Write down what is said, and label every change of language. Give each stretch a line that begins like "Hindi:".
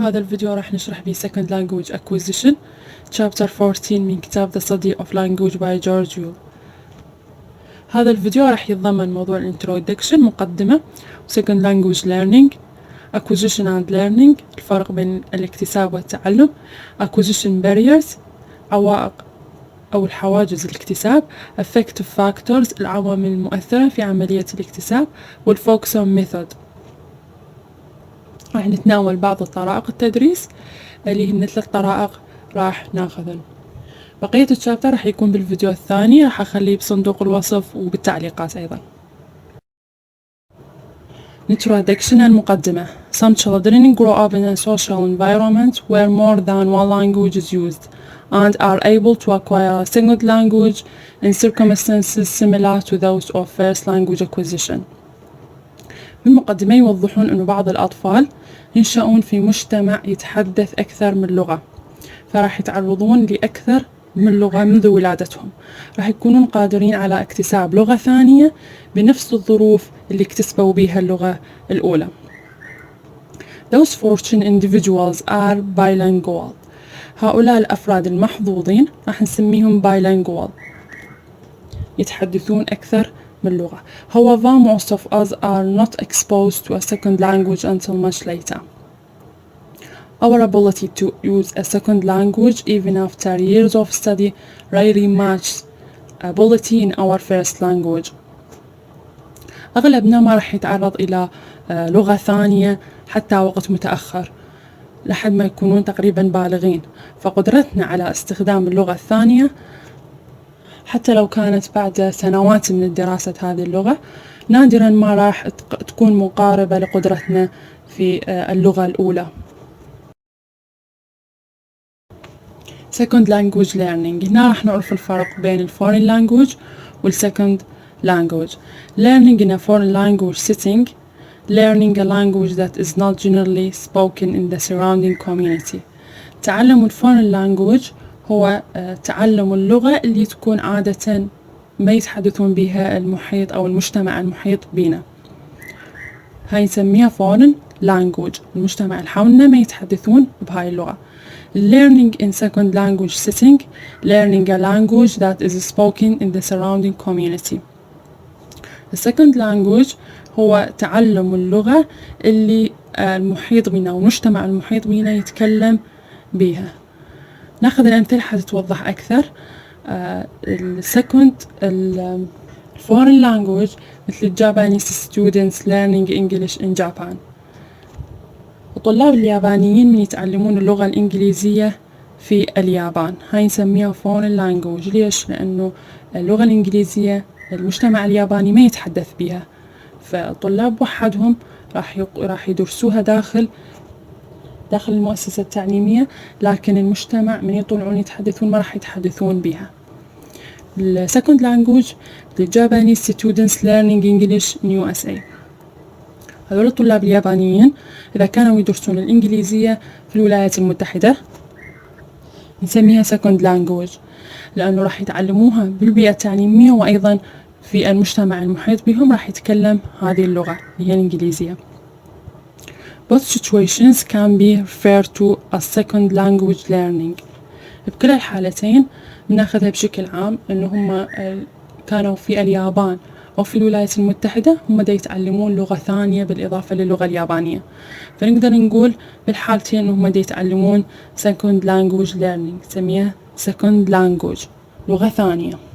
Arabic: هذا الفيديو راح نشرح به Second Language Acquisition Chapter 14 من كتاب The Study of Language by George Yule. هذا الفيديو راح يتضمن موضوع Introduction مقدمة Second Language Learning
English: Acquisition and Learning،
Arabic: الفرق بين الاكتساب والتعلم، Acquisition Barriers عوائق أو الحواجز الاكتساب، Affective Factors العوامل المؤثرة في عملية الاكتساب، والFocus on Method. راح نتناول بعض طرائق التدريس اللي هن 3 طرائق راح ناخذن. بقية الشابتر راح يكون بالفيديو الثاني، راح أخليه بصندوق الوصف وبالتعليقات أيضا.
English: Introduction المقدمة. Some children grow up in a social environment where more than one language is used and are able to acquire a second language in circumstances similar to those of first language acquisition.
Arabic: بالمقدمة يوضحون أنه بعض الأطفال ينشأون في مجتمع يتحدث أكثر من لغة، فراح يتعرضون لأكثر من لغة منذ ولادتهم، راح يكونون قادرين على اكتساب لغة ثانية بنفس الظروف اللي اكتسبوا بها اللغة الأولى.
English: Those fortunate individuals are bilingual.
Arabic: هؤلاء الأفراد المحظوظين راح نسميهم bilingual، يتحدثون أكثر من لغة.
English: However, most of us are not exposed to a second language until much later. Our ability to use a second language even after years of study rarely matches ability in our first language.
Arabic: أغلبنا ما راح يتعرض إلى لغة ثانية حتى وقت متأخر لحد ما يكونون تقريبا بالغين، فقدرتنا على استخدام اللغة الثانية حتى لو كانت بعد سنوات من دراسة هذه اللغة نادرا ما راح تكون مقاربة لقدرتنا في اللغة الأولى.
English: Second language learning.
Arabic: هنا راح نعرف الفرق بين ال foreign language وال second language.
English: Learning in a foreign language setting. Learning a language that is not generally spoken in the surrounding community.
Arabic: تعلم ال foreign language هو تعلم اللغة اللي تكون عادة ما يتحدثون بها المحيط أو المجتمع المحيط بنا، هاي نسميها foreign language. المجتمع اللي حولنا ما يتحدثون بهاي اللغة.
English: Learning in second language setting. Learning a language that is spoken in the surrounding community.
Arabic: The second language هو تعلم اللغة اللي المحيط بنا والمجتمع المحيط بنا يتكلم بها. ناخذ الأمثلة حتى توضح أكثر.
English: السكند foreign language
Arabic: مثل
English: Japanese students learning English in Japan.
Arabic: الطلاب اليابانيين من يتعلمون اللغة الإنجليزية في اليابان، هاي نسميها foreign language. ليش؟ لأنه اللغة الإنجليزية المجتمع الياباني ما يتحدث بها، فالطلاب وحدهم راح يدرسوها داخل المؤسسة التعليمية، لكن المجتمع من يطلعون يتحدثون ما راح يتحدثون بها.
English: ال second language the Japanese students learning English in USA.
Arabic: هذول الطلاب اليابانيين إذا كانوا يدرسون الإنجليزية في الولايات المتحدة نسميها second language، لأنه راح يتعلموها بالبيئة التعليمية وأيضا في المجتمع المحيط بهم راح يتكلم هذه اللغة اللي هي الإنجليزية.
English: Both situations can be referred to as second language learning.
Arabic: بكلا الحالتين بناخذها بشكل عام إنه هم كانوا في اليابان أو في الولايات المتحدة هم دا يتعلمون لغة ثانية بالإضافة للغة اليابانية، فنقدر نقول بالحالتين إنهم دا يتعلمون second language learning، نسميها second language لغة ثانية.